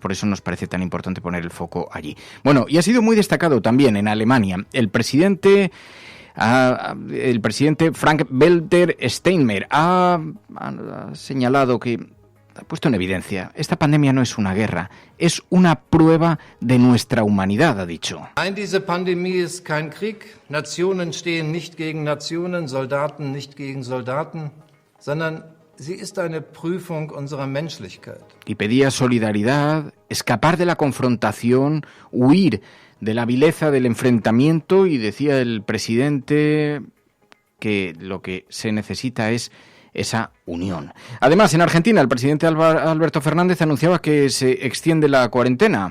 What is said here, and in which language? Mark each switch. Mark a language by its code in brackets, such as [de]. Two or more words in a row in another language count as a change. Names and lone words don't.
[es] Por eso nos parece tan importante poner el foco allí. Bueno, y ha sido muy destacado también en Alemania. El presidente Frank-Walter Steinmeier ha señalado que, ha puesto en evidencia, esta pandemia no es una guerra, es una prueba de nuestra humanidad, ha dicho. [de] Nein, diese Pandemie ist kein Krieg. Nationen stehen nicht gegen Nationen, Soldaten nicht gegen Soldaten, sondern sie ist eine Prüfung unserer Menschlichkeit. [es] Y pedía solidaridad, escapar de la confrontación, huir de la vileza del enfrentamiento, y decía el presidente que lo que se necesita es esa unión. Además, en Argentina, el presidente Alberto Fernández anunciaba que se extiende la cuarentena.